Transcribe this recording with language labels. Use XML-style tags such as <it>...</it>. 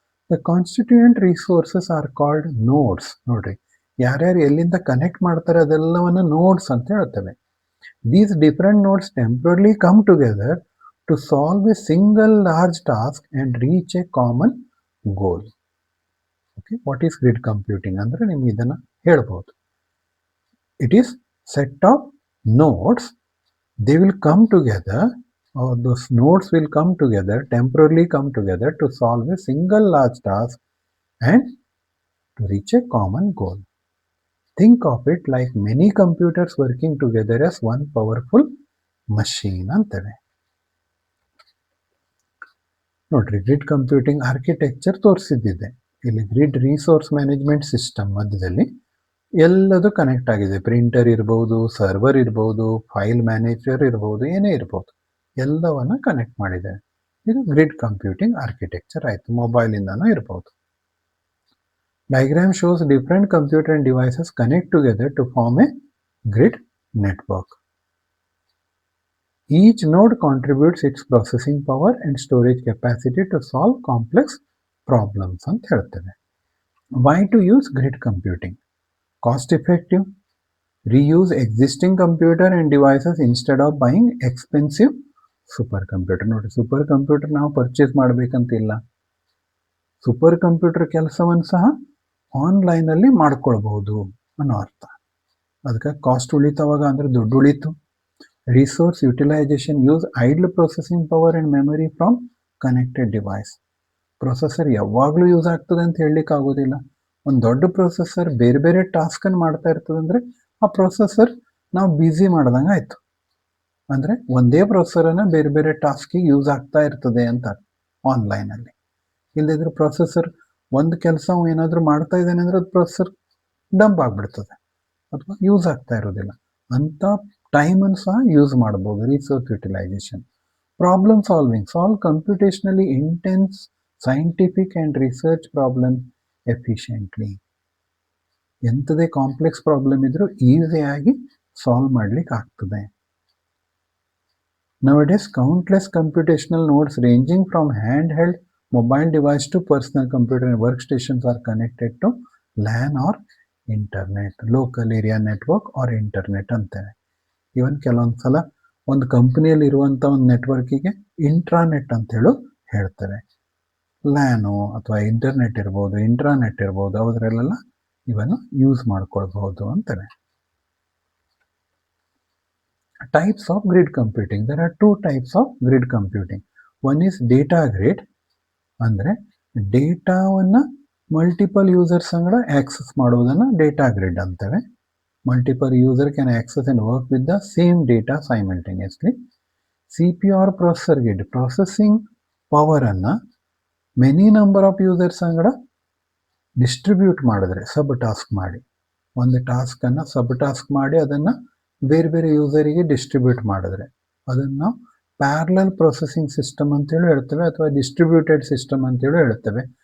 <en>The constituent resources are called nodes.</en> <kn>ನೋಡ್ರಿ, ಯಾರ್ಯಾರು ಎಲ್ಲಿಂದ ಕನೆಕ್ಟ್ ಮಾಡ್ತಾರೆ ಅದೆಲ್ಲವನ್ನ ನೋಡ್ಸ್ ಅಂತ ಹೇಳ್ತೇವೆ.</kn> <en>These different nodes temporarily come together to solve a single large task and reach a common goal.</en> <kn>Okay,</kn> <en>what is grid computing</en> <kn>ಅಂದರೆ ನಿಮ್ಗೆ ಇದನ್ನು ಹೇಳ್ಬೋದು.</kn> <en>It is set of nodes. They will come together, or those nodes will come together, temporarily come together to solve a single large task and to reach a common goal. Think of it like many computers working together as one powerful machine ಅಂತೇವೆ.</en> <kn>ನೋಡ್ರಿ, grid computing architecture ತೋರಿಸಿದ್ದಿದೆ. ಇಲ್ಲಿ grid resource management system ಮಧ್ಯದಲ್ಲಿ ಎಲ್ಲದು connect ಆಗಿದೆ. Printer ಇರ್ಬೋದು, server ಇರ್ಬೋದು, file manager ಇರ್ಬೋದು, ಏನೇ ಇರ್ಬೋದು, ಎಲ್ಲವನ್ನ ಕನೆಕ್ಟ್ ಮಾಡಿದೆ. ಇದು ಗ್ರಿಡ್ ಕಂಪ್ಯೂಟಿಂಗ್ ಆರ್ಕಿಟೆಕ್ಚರ್ ಆಯಿತು. ಮೊಬೈಲಿಂದನೂ ಇರ್ಬೋದು.</kn> <en>Diagram shows different computer and devices connect together to form a grid network. Each node contributes its processing power and storage capacity to solve complex problems</en> <kn>ಅಂತ ಹೇಳ್ತೇವೆ.</kn> <en>Why to use grid computing? Cost effective, reuse existing computer and devices instead of buying expensive super computer.</en> <kn>ನೋಡಿ, super computer ನಾವು purchase ಮಾಡಬೇಕಂತಿಲ್ಲ. Super computer ಕೆಲಸವನ್ನು ಸಹ ಆನ್ಲೈನಲ್ಲಿ ಮಾಡ್ಕೊಳ್ಬಹುದು ಅನ್ನೋ ಅರ್ಥ. ಅದಕ್ಕೆ ಕಾಸ್ಟ್ ಉಳಿತವಾಗ ಅಂದರೆ ದುಡ್ಡು ಉಳಿತು.</kn> <en>Resource utilisation, use idle processing power and memory from connected device.</en> <kn>Processor ಯಾವಾಗಲೂ ಯೂಸ್ ಆಗ್ತದೆ ಅಂತ ಹೇಳಲಿಕ್ಕೆ ಆಗೋದಿಲ್ಲ. ಒಂದು ದೊಡ್ಡ ಪ್ರೊಸೆಸರ್ ಬೇರೆ ಬೇರೆ ಟಾಸ್ಕನ್ನು ಮಾಡ್ತಾ ಇರ್ತದೆ ಅಂದರೆ ಆ ಪ್ರೊಸೆಸರ್ ನಾವು ಬ್ಯುಸಿ ಮಾಡ್ದಂಗೆ ಆಯಿತು. ಅಂದರೆ ಒಂದೇ ಪ್ರೊಸೆಸರನ್ನು ಬೇರೆ ಬೇರೆ ಟಾಸ್ಕಿಗೆ ಯೂಸ್ ಆಗ್ತಾ ಇರ್ತದೆ ಅಂತ ಆನ್ಲೈನಲ್ಲಿ. ಇಲ್ಲದಿದ್ರೆ ಪ್ರೊಸೆಸರ್ ಒಂದು ಕೆಲಸ ಏನಾದರೂ ಮಾಡ್ತಾ ಇದ್ದಾನೆ ಅಂದರೆ ಅದು ಪ್ರೊಸೆಸರ್ ಡಂಪ್ ಆಗಿಬಿಡ್ತದೆ ಅಥವಾ ಯೂಸ್ ಆಗ್ತಾ ಇರೋದಿಲ್ಲ. ಅಂಥ ಟೈಮನ್ನು ಸಹ ಯೂಸ್ ಮಾಡ್ಬೋದು. Resource utilisation.</kn> <en>Problem solving, solve computationally intense scientific and research problem efficiently.</en> <kn>ಎಂಥದೇ complex problem ಇದ್ರೂ ಈಸಿಯಾಗಿ ಸಾಲ್ವ್ ಮಾಡ್ಲಿಕ್ಕೆ ಆಗ್ತದೆ.</kn> <en>Nowadays, countless computational nodes ranging from handheld mobile device to personal computer and workstations are connected to LAN or internet, local area network or internet ಅಂತೇವೆ.</en> <kn>ಇವನ್ ಕೆಲವೊಂದು ಸಲ ಒಂದು ಕಂಪ್ನಿಯಲ್ಲಿ ಇರುವಂಥ ಒಂದು ನೆಟ್ವರ್ಕಿಗೆ ಇಂಟ್ರಾನೆಟ್ ಅಂತ ಹೇಳ್ತೇವೆ. ಲ್ಯಾನು ಅಥವಾ ಇಂಟರ್ನೆಟ್ ಇರ್ಬೋದು, ಇಂಟ್ರಾನೆಟ್ ಇರ್ಬೋದು, ಅದರಲ್ಲೆಲ್ಲ ಇವನ್ನು ಯೂಸ್ ಮಾಡ್ಕೊಳ್ಬಹುದು ಅಂತೇವೆ.</kn> <en>Types of grid computing. There are two types of grid computing. One is data grid,</en> <kn>ಅಂದರೆ ಡೇಟಾವನ್ನು ಮಲ್ಟಿಪಲ್ ಯೂಸರ್ಸ್ ಅಂಗಡ ಆಕ್ಸೆಸ್ ಮಾಡುವುದನ್ನು data grid ಅಂತೇವೆ.</kn> <en>Multiple user can access and work with the same data simultaneously.</en> <kn>CPU or processor grid, processing ಪವರನ್ನು many number of users ಅಂಗಡ distribute ಮಾಡಿದ್ರೆ, ಸಬ್ task ಮಾಡಿ, ಒಂದು ಟಾಸ್ಕನ್ನು ಸಬ್ task ಮಾಡಿ ಅದನ್ನು ಬೇರೆ ಬೇರೆ ಯೂಸರಿಗೆ ಡಿಸ್ಟ್ರಿಬ್ಯೂಟ್ ಮಾಡಿದ್ರೆ ಅದನ್ನು ನಾವು ಪ್ಯಾರಲಲ್ ಪ್ರೊಸೆಸಿಂಗ್ ಸಿಸ್ಟಮ್ ಅಂತೇಳಿ ಹೇಳ್ತೇವೆ, ಅಥವಾ ಡಿಸ್ಟ್ರಿಬ್ಯೂಟೆಡ್ ಸಿಸ್ಟಮ್ ಅಂತೇಳಿ ಹೇಳ್ತೇವೆ.</kn>